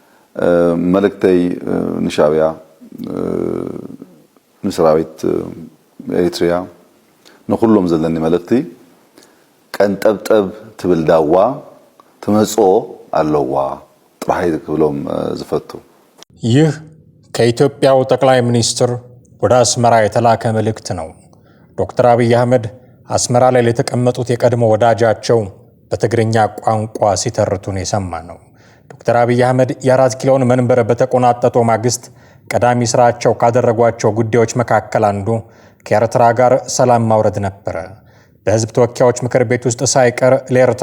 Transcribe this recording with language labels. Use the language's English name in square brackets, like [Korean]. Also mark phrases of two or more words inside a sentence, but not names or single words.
[Tigrinya] መልእክተይ ንሻዕብያ ንሰራዊት ኤርትራ ንኹሎም ዘለኒ መልእክቲ ቀንጠብጠብ ትብል ዳዋ ትመጾ ኣለዋ ጥራይ ክብሎም ዝፈቱ። [Amharic] ይህ ከኢትዮጵያው ጠቅላይ ሚኒስትር ወደ አስመራ የተላከ መልእክት ነው። ዶክተር አብይ አህመድ አስመራ ላይ ለተቀመጡት የቀድሞ ወዳጃቸው በትግርኛ ቋንቋ ሲተርቱን የሰማ ነው። ዶክተር አብይ አህመድ የ4 ኪሎን መንበር በተቆናጠጡ ማግስት ቀዳሚ ስራቸው ካደረጓቸው ጉዳዮች መካከል አንዱ ከኤርትራ ጋር ሰላም ማውረድ ነበረ። በህዝብ ተወካዮች ምክር ቤት ውስጥ ሳይቀር ለኤርትራ